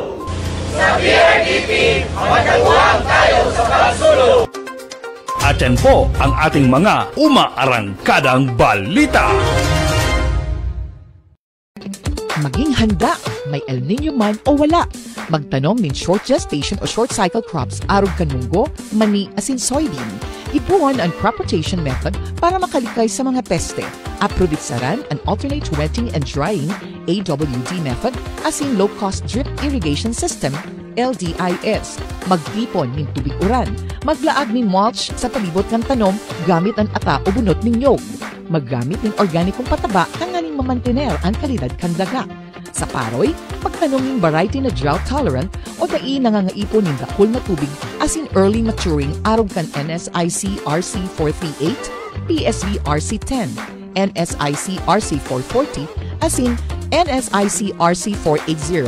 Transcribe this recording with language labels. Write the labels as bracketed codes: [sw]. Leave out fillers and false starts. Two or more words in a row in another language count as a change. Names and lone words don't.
[tl] Sa PRDP, magkatuwang tayo sa pagsulong. At yan po ang ating mga umaarangkadang balita. Maging handa, may El Nino man o wala. [bik] Magtanom ng [en] short gestation [bik] o [en] short cycle crops, [bik] arog kanunggo, mani, asin soybean. Ipuan ang [en] crop rotation method [bik] para makalikay sa mga peste. Aproditsaran an [en] alternate wetting and drying AWD method [bik] asin [en] low-cost drip irrigation system LDIS. [bik] Magtipon ng tubig uran. Maglaag ng mulch sa palibot ng tanom gamit ang ata o bunot ng nyog. Maggamit ng organikong pataba kanganing mamantener ang kalidad kan daga. Sa paroy, pagtanom ng variety na drought-tolerant o dai nangangaipon ng dakul na tubig as in [en] early maturing [bik] arog kan NSIC RC 438, PSV RC 10, NSIC RC 440, as in NSIC RC 480.